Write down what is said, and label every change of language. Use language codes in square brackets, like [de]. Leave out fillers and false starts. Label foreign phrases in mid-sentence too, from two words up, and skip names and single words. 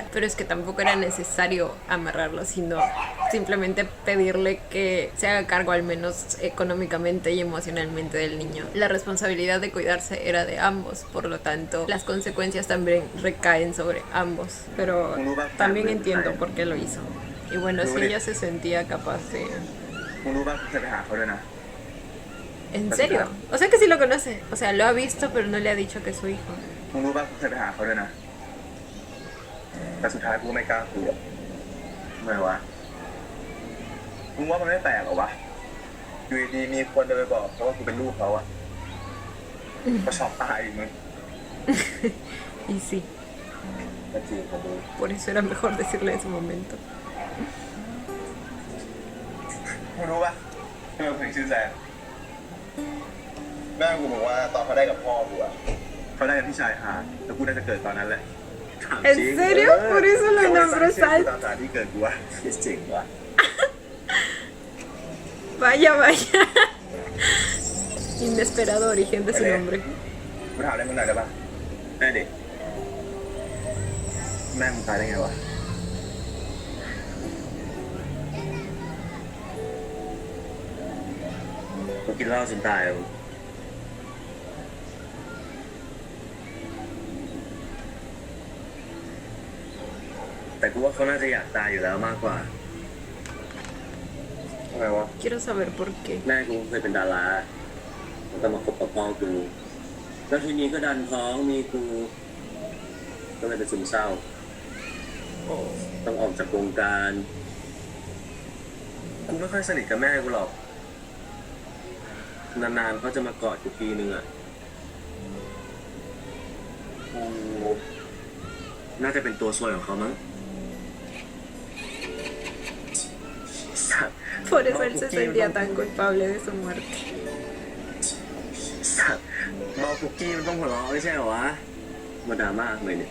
[es] Pero es que tampoco era necesario amarrarlo, sino simplemente pedirle que se haga cargo al menos económicamente y emocionalmente del niño. La responsabilidad de cuidarse era de ambos, por lo tanto las consecuencias también recaen sobre ambos. Pero también entiendo por qué lo hizo. Y bueno, si ella se sentía capaz de... [th] มึงรู้ป่ะกูจะไปหาเขาด้วยนะ [es] ¿En serio? O sea que sí lo conoce. O sea, lo ha visto pero no le ha dicho que es su hijo. [th] มึงรู้ป่ะกูจะไปหาเขาด้วยนะ แต่สุดท้ายกูไม่กล้าคุยอะทำไมวะ มึงว่ามันไม่แปลกเหรอวะ อยู่ดีๆมีคนเดินไปบอกเขาว่ากูเป็นลูกเขาอะเขาช็อกตายอีกมึง [es] Y sí, [th] แต่จริงผมรู้ [es] por eso era mejor decirle en su momento. [th] มึงรู้ป่ะทำไมผมถึงชื่อแซมแม่กูบอกว่าตอนเขาได้กับพ่อกูอะเขาได้กับพี่ชายฮาร์ดแล้วกูน่าจะเกิดตอนนั้นแหละ [es] ¿En serio? Por eso lo nombró [th] ตาม [es] Salt. [th] สถานที่เกิดกูอะจริงวะ [es] Vaya, vaya. Inesperado origen de su nombre. [th] กูถามอะไรมึงหน่อยได้ป่ะแม่เด็กแม่มึงตายได้ไงวะ เขากินเหล้าจนตายมึงแต่กูว่าเขาน่าจะอยากตายอยู่แล้วมากกว่า ทำไมวะ [es] Quiero saber por qué. [th] แม่กูเคยเป็นดาราแล้วก็มาคบกับพ่อกู แล้วทีนี้ก็ดันท้องมีกู ก็เลยเป็นซึมเศร้า ต้องออกจากวงการ กูไม่ค่อยสนิทกับแม่กูหรอก นานๆเขาจะมากอดกูทีนึงอ่ะ กู น่าจะเป็นตัวซวยของเขามั้ง สัตว์ [es] Por eso él se sentía tan culpable de su muerte. [th] สัตว์เมาคุกกี้มันต้องหัวเราะไม่ใช่เหรอวะ มาดราม่าทำไมเนี่ย